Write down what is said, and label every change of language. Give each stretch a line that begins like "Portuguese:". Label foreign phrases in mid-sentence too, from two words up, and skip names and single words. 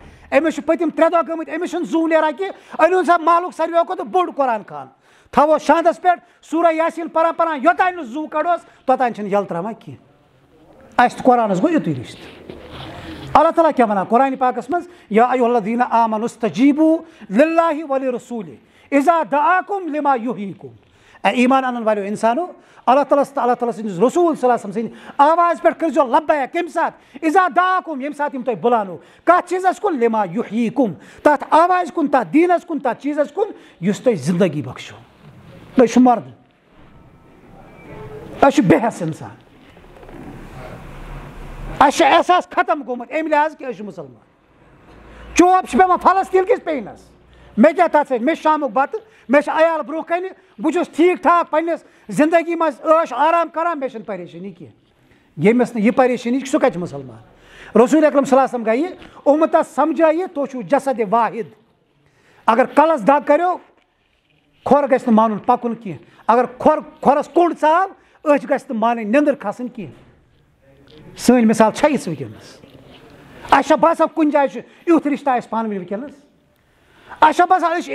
Kashmiri: أمِس چھِ پٔتِم 3 دۄہ گٔمٕتۍ. أمِس چھُنہٕ زوٗ نیران کینٛہہ. أنۍہوٗن سا محلُک ساروِیو کھۄتہٕ بوٚڑ قرآن خان. تھاووس شاندس پٮ۪ٹھ سورہ یاسیٖن پران یوٚتانۍ نہٕ زوٗ کڑوس توٚتانۍ چھِنہٕ یَلہٕ تراوان کینٛہہ. اَسہِ تہٕ قرآنس گوٚو یُتُے رِشتہٕ. اللہ تعالیٰ کیٛاہ وَنان قرآنِ پاکس منٛز؟
Arabic: یا ایُّہا الذیٖنَ آمنوا استجیٖبوٗ لِلّٰہِ وَلِرَسوٗلِهِ اِذَا دَعاکُم لِمَا یُحْیٖیکُم.
Kashmiri: اے ایمان اَنن والیو اِنسانو اللہ تعالیٰ تہٕ اللہ تعالیٰ سٕنٛدِس رسوٗل
Arabic: صلی اللہ علیہ وسلم
Kashmiri: سٕنٛدِ آواز پٮ۪ٹھ کٔرۍزیو لبیک. کَمہِ ساتہٕ؟
Arabic: اِذا دعاکُم
Kashmiri: ییٚمہِ ساتہٕ یِم تۄہہِ بُلاونو. کَتھ چیٖزس کُن؟
Arabic: لِما یُحْیٖیکُم.
Kashmiri: تَتھ آوازِ کُن تَتھ دیٖنس کُن تَتھ چیٖزس کُن یُس تۄہہِ زندگی بخشو. أسۍ چھِ مرد. أسۍ چھِ بے حٮ۪س اِنسان. اَسہِ چھُ احساس ختم گوٚمُت اَمہِ لحاظ کہِ أسۍ چھِ مُسلمان. چوب چھِ پیٚوان فلسطیٖن کِس پیٚیِنس. مےٚ کیٛاہ تَتھ سۭتۍ؟ مےٚ چھُ شامُک بتہٕ. مےٚ چھِ عیال برونٛہہ کنہِ. بہٕ چھُس ٹھیٖک ٹھاک پننِس زندگی منٛز عٲش آرام کران. مےٚ چھنہٕ پریشٲنی کینٛہہ. ییٚمِس نہٕ یہِ پریشٲنی چھِ سُہ کتہِ چھُ مُسلمان؟ رسول اکرم
Arabic: صلی اللہ علیہ وسلم
Kashmiri: گٔیہِ اُمتس سمجھٲیِتھ تُہۍ چھِو جسد واحد. اگر کلس دگ کریو کھور گژھِ نہٕ مانُن پَکُن کینٛہہ اگر کھۄرَس کوٚڑ ژاو أچھ گژھِ نہٕ مانٕنۍ نیٚنٛدٕر کھَسٕنۍ کینٛہہ سٲنۍ مِثال چھےٚ یِژھ وٕنکیٚنَس اَسہِ چھا باسان کُنہِ جایہِ چھُ یُتھ رِشتہ اَسہِ پانہٕ ؤنۍ وٕنکیٚنَس اَسہِ چھا باسان أسۍ چھِ